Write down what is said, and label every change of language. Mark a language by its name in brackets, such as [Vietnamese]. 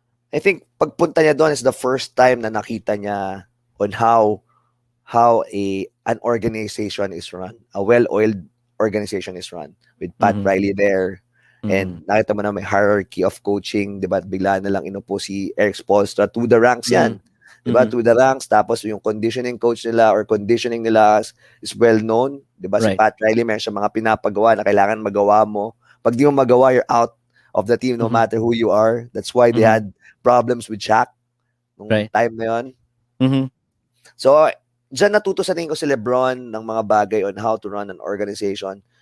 [English] I think [Filipino] pagpunta niya doon [English] is the first time [Filipino] na nakita niya [English] on how an organization is run, a well-oiled organization is run with Pat Riley there. [Filipino] And nakita mo na may [English] hierarchy of coaching, [Filipino] 'di ba? Bigla na lang inupo si Eric Spoelstra [English] to the ranks [Filipino] yan. 'Di ba? [English] To the ranks, tapos yung conditioning coach nila or conditioning nila is well known, 'di ba? Si [Filipino] Pat Riley may siya mga pinapagawa na kailangan magawa mo. Pag di mo magawa, [English] you're out of the team no matter who you are. That's why they had problems with Shaq nung Right. [Filipino] time na 'yon. Mhm. So, diyan natuto sa tingin ko si LeBron ng mga bagay [English] on how to run an organization.